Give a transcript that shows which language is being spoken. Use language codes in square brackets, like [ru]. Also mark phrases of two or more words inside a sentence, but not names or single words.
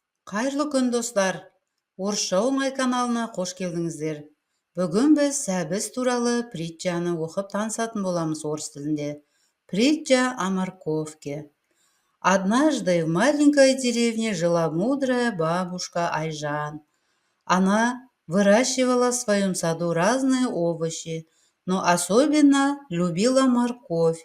[kk] Қайырлы күн достар. Орысша оңай каналына қош келдіңіздер. Бүгін біз сәбіз туралы притчаны оқып танысатын боламыз орыс тілінде. [ru] Притча о морковке. Однажды в маленькой деревне жила мудрая бабушка Айжан. Она выращивала в своем саду разные овощи, но особенно любила морковь.